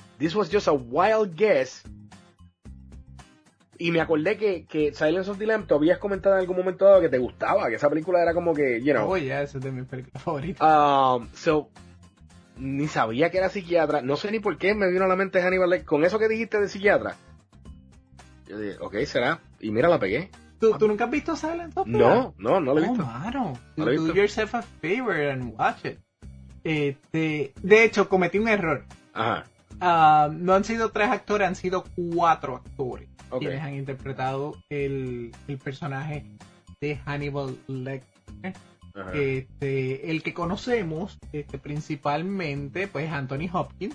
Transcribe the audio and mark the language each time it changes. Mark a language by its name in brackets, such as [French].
[English] This was just a wild guess. [Spanish] Y me acordé que Silence of the Lambs, tú habías comentado en algún momento dado que te gustaba, que esa película era como que, [English] you know... Oh, yeah, [Spanish] esa es de mi película favorita. Ni sabía que era psiquiatra. No sé ni por qué me vino a la mente Hannibal Lecter. Con eso que dijiste de psiquiatra. Yo dije, ok, será. Y mira, la pegué. ¿Tú nunca has visto Silent Hill? No, la he visto. Mano, no, mano. [English] Do yourself a favor and watch it. [Spanish] De hecho, cometí un error. Ajá. No han sido tres actores, han sido cuatro actores. Okay. Quienes han interpretado el personaje de Hannibal Lecter. Ajá. El que conocemos principalmente, pues, Anthony Hopkins.